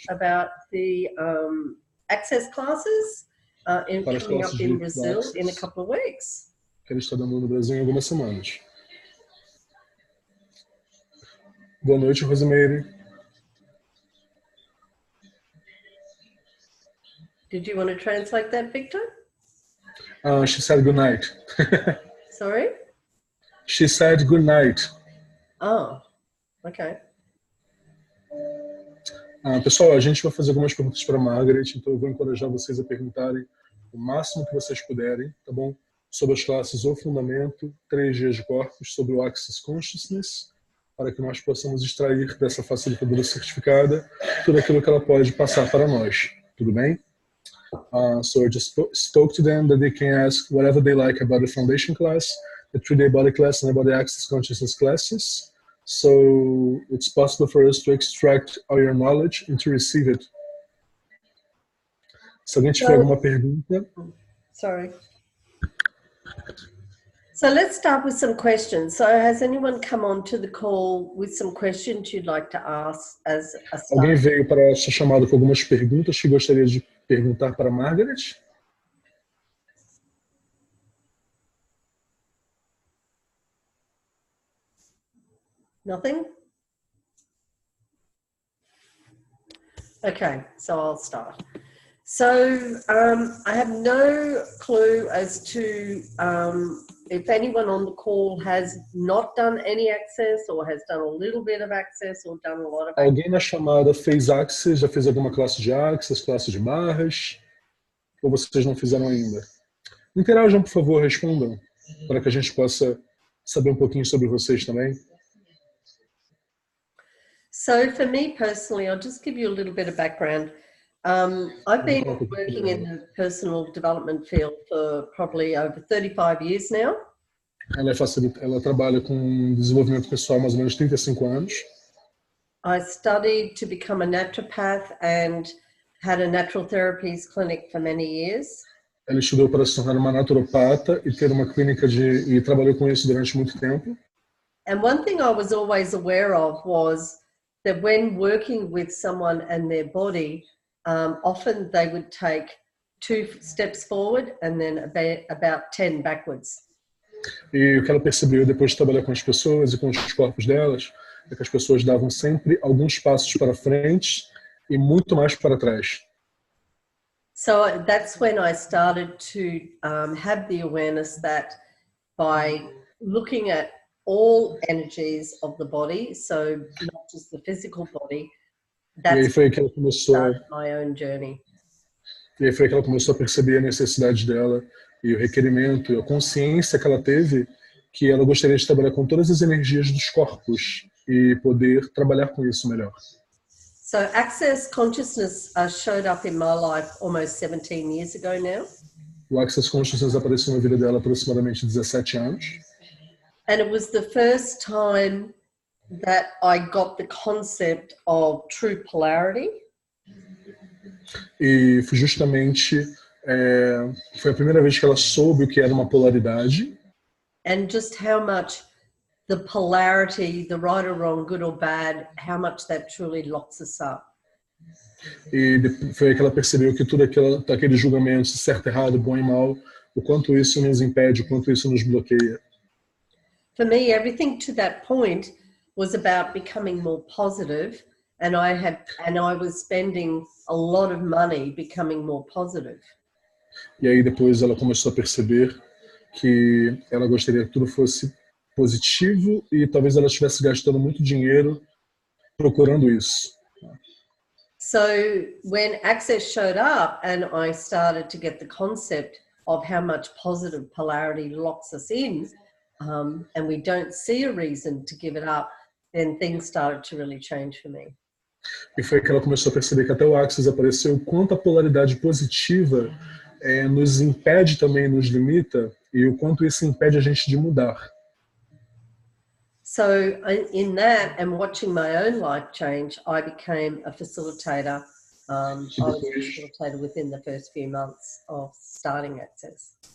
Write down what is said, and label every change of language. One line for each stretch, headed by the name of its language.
English: about the access classes
Portuguese: para as
English: coming classes up in do Brazil in a Access couple of weeks.
Portuguese: que ele está dando no Brasil em algumas semanas. Boa noite, Rosemary.
English: Did you want to translate that, Victor? She said good night. Sorry? She said good night. Oh, okay.
Portuguese: Pessoal, a gente vai fazer algumas perguntas para a Margaret, então eu vou encorajar vocês a perguntarem o máximo que vocês puderem, tá bom? Sobre as classes O Fundamento, 3 dias de corpos, sobre o Access Consciousness, para que nós possamos extrair dessa facilitadora certificada tudo aquilo que ela pode passar para nós. Tudo bem?
English: So I just spoke to them that they can ask whatever they like about the foundation class, the 3-day body class, and about the Access Consciousness classes. So it's possible for us to extract all your knowledge and to receive it.
Portuguese: Se alguém tiver alguma pergunta.
English: Sorry. So let's start with some questions. So has anyone come on to the call with some questions you'd like to ask as a start?
Portuguese: Alguém veio para essa chamada com algumas perguntas que gostaria de perguntar para a Margaret?
English: Nothing? Okay, so I'll start. So I have no clue as to if anyone on the call has not done any access or has done a little bit of access or done a lot of access.
Portuguese: Alguém na chamada fez access, já fez alguma classe de access, classe de barras? Ou vocês não fizeram ainda? Interajam, por favor, respondam, para que a gente possa saber um pouquinho sobre vocês também.
English: So for me personally, I'll just give you a little bit of background. I've been working in the personal development field for probably over 35 years now.
Portuguese: Ela trabalha com desenvolvimento pessoal há mais ou menos 35 anos.
English: I studied to become a naturopath and had a natural therapies clinic for many years.
Portuguese: Ela estudou para se tornar uma naturopata e ter uma clínica e trabalhou com isso durante muito tempo.
English: And one thing I was always aware of was that when working with someone and their body, often they would take 2 steps forward and then about 10 backwards.
Portuguese: E o que ela percebeu depois de trabalhar com as pessoas e com os corpos delas é que as pessoas davam sempre alguns passos para frente e muito mais para trás.
English: So that's when I started to have the awareness that by looking at all energies of the body, so not just the physical body, that's
Portuguese: foi que ela começou
English: my own journey.
Portuguese: E aí foi que ela começou a perceber a necessidade dela e o requerimento e a consciência que ela teve que ela gostaria de trabalhar com todas as energias dos corpos e poder trabalhar com isso melhor.
English: So Access Consciousness showed up in my life almost 17 years ago now.
Portuguese: O Access Consciousness apareceu na vida dela há aproximadamente 17 anos.
English: And it was the first time that I got the concept of true polarity.
Portuguese: E justamente foi a primeira vez que ela soube o que era uma polaridade.
English: And just how much the polarity, the right or wrong, good or bad, how much that truly locks us up.
Portuguese: E foi aí que ela percebeu que tudo aquele julgamento, certo, errado, bom e mal, o quanto isso nos impede, o quanto isso nos bloqueia.
English: For me, everything to that point was about becoming more positive, and I was spending a lot of money becoming more positive.
Portuguese: E aí depois ela começou a perceber que ela gostaria que tudo fosse positivo e talvez ela estivesse gastando muito dinheiro procurando isso.
English: So when Access showed up and I started to get the concept of how much positive polarity locks us in, and we don't see a reason to give it up, then things started to really change for me.
Portuguese: E foi que ela começou a perceber que até o Access apareceu, o quanto a polaridade positiva nos impede também, nos limita, e o quanto isso impede a gente de mudar.
English: So in that and watching my own life change, I became a facilitator. I was a facilitator within the first few months of starting Access.